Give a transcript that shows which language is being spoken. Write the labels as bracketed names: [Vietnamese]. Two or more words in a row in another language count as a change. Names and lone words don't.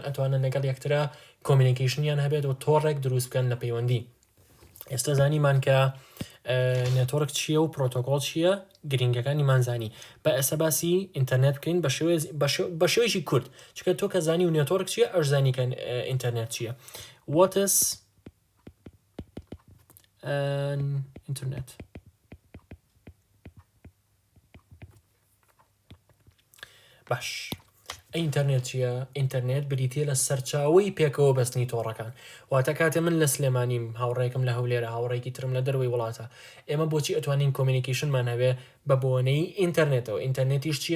[Central Kurdish] ئەتوانن لەگەڵ یەکترا کۆمیونیکیشنیان هەبێت و تۆڕێک دروست بکەن لە پەیوەندی ئێستا زانیمان کە نێتۆرک چییە و پرۆتۆکۆل چییە گرنگەکانی مانزانی بە ئێستا باسی ئینتەرنێت بکەین بە شێوەیەکی کورد چکە تۆ کە زانی و نێتۆرک چییە ئەش زانی کە ئینتەرنێت چییە [English] what is an internet [Central Kurdish] باش ئینتەرنێت چییە؟ ئینتەرنێت بریتە لە سەرچاوی پێکەوە بەستنی تۆڕەکان واتە کاتێ من لە سلێمانیم هاوڕێکم لە هەولێرە هاوڕێکی ترم لە دەروی وڵاتە ئێمە بۆچی ئەتوانین کۆمیونیکیشنمان هەبێ بە بۆنەی ئینتەرنێتەوە ئینتەرنێتیش چییە؟